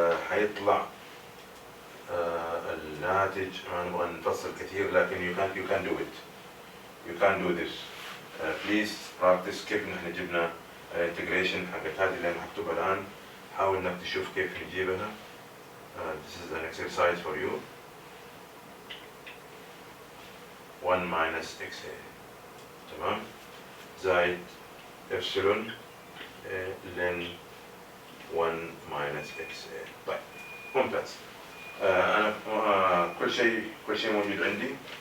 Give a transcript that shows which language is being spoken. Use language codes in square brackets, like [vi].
[ar] حيطلع الناتج، ما نبغى نفصل كثير، لكن [en] you can do it. You can do this. Please practice. [ar] كيف نحن جبنا الانتجريشن حقت هذه اللي انا مكتوبه الان. حاول انك تشوف كيف نجيبها. [en] This is an exercise for you. 1 minus xa. [ar] تمام؟ زائد epsilon لن [en] 1 minus xa. [ar] طيب ممتاز. أنا كل شيء موجود عندي.